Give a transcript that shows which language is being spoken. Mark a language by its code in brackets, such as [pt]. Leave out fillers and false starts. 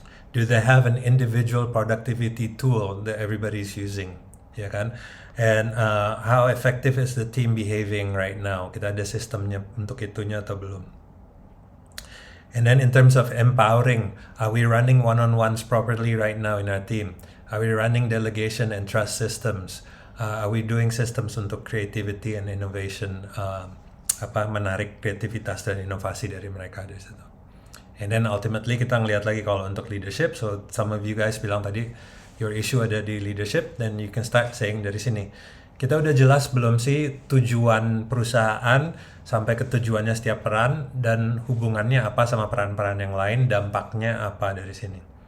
[en] Do they have an individual productivity tool that everybody's using? [id] Ya kan? [en] And how effective is the team behaving right now? [id] Kita ada sistemnya untuk itunya atau belum? [en] And then in terms of empowering, are we running one-on-ones properly right now in our team? Are we running delegation and trust systems? Are we doing systems untuk creativity and innovation? [id] Menarik kreativitas dan inovasi dari mereka dari situ. [en] And then ultimately [id] kita ngelihat lagi kalau untuk leadership. [en] So some of you guys [id] bilang tadi [en] your issue [id] ada di [en] leadership, then you can start saying [id] dari sini. Kita udah jelas belum sih tujuan perusahaan sampai ke tujuannya setiap peran dan hubungannya apa sama peran-peran yang lain, dampaknya apa dari sini.